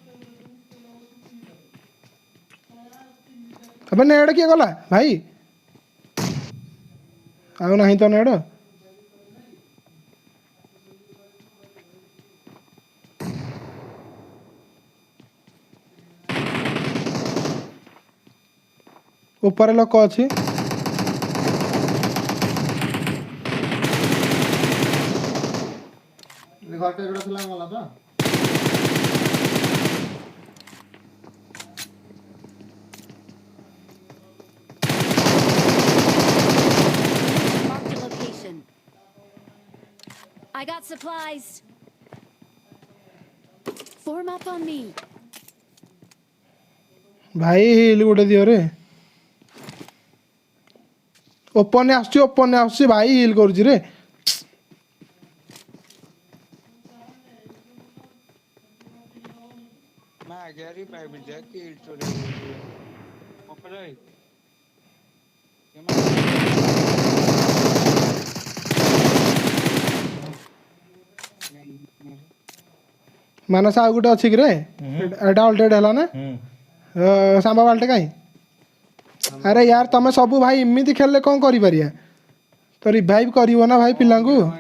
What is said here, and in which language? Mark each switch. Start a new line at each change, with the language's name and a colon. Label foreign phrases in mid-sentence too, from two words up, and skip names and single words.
Odia: ଏବେ ନେଡ଼ କିଏ ଗଲା ଭାଇ ଆଉ ନାହିଁ ତ ନେଡ଼ ଉପରେ ଲୋକ ଅଛି ଘରଟେ ଗୋଟେ ଥିଲା ଗଲା ତ
English: Marked a location. I got supplies. Form up on me.
Odia: ଭାଇ ହିଲ୍ ଗୋଟେ ଦିଅ ରେ ଓପନରେ ଆସୁଛି ଭାଇ ହିଲ୍ କରୁଛି ରେ
Hindi: मागे रिवाइव जाके किल चोरी हो गई ऊपर आई
Odia: ମାନସ ଆଉ ଗୋଟେ ଅଛି କି ରେ ଏଇଟା ଅଲରେଡି ହେଲା ନା ସାମ୍ବା ବାଲ୍ଟେ କାହିଁ
Hindi: अरे यार
Odia: ତମେ ସବୁ ଭାଇ ଏମିତି ଖେଳିଲେ କ'ଣ କରିପାରିବା ତ ରିଭାଇଭ୍ କରିବ ନା ଭାଇ ପିଲାଙ୍କୁ